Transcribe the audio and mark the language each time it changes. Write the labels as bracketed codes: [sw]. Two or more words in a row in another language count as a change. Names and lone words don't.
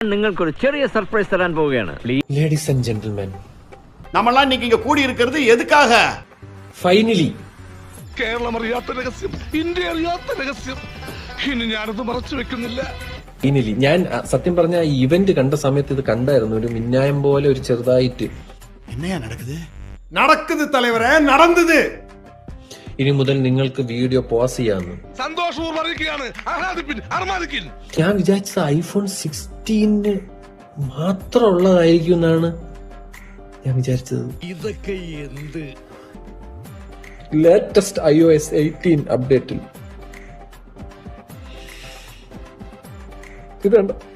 [ml] നിങ്ങൾക്കൊരു ചെറിയ സർപ്രൈസ് തരാൻ പോവുകയാണ്. [en] ladies and gentlemen, [ta] നമ്മളെല്ലാം இன்னைக்கு இங்க கூடி இருக்கிறது எதுக்காக? [ml] ഫൈനലി കേരളം അറിയാത്ത രഹസ്യം, ഇന്ത്യ അറിയാത്ത രഹസ്യം. ഇനി ഞാനത് മറച്ചു വെക്കുന്നില്ല. ഫൈനലി ഞാൻ സത്യം പറഞ്ഞ ഇവന്റ് കണ്ട സമയത്ത് ഇത് കണ്ടായിരുന്നു. ഒരു മിന്നായം പോലെ ഒരു ചെറുതായിട്ട്. [ta] என்னையா நடக்குது? நடக்குது தலைவரே, நடந்தது. [ml] ഇനി മുതൽ നിങ്ങൾക്ക് [en] video pause [ml] ചെയ്യാമെന്ന് സന്തോഷവും അറിയിക്കുകയാണ്. ആഹ്ലാദിപ്പിൻ, അർമാദിക്കിൻ. ഞാൻ വിചാരിച്ചത് ഐഫോൺ 16 മാത്രം ഉള്ളതായിരിക്കും എന്നാണ് ഞാൻ വിചാരിച്ചത്. ഇതൊക്കെ എന്ത്? [en] latest iOS 18 updateil [ml] ഇതുണ്ട്.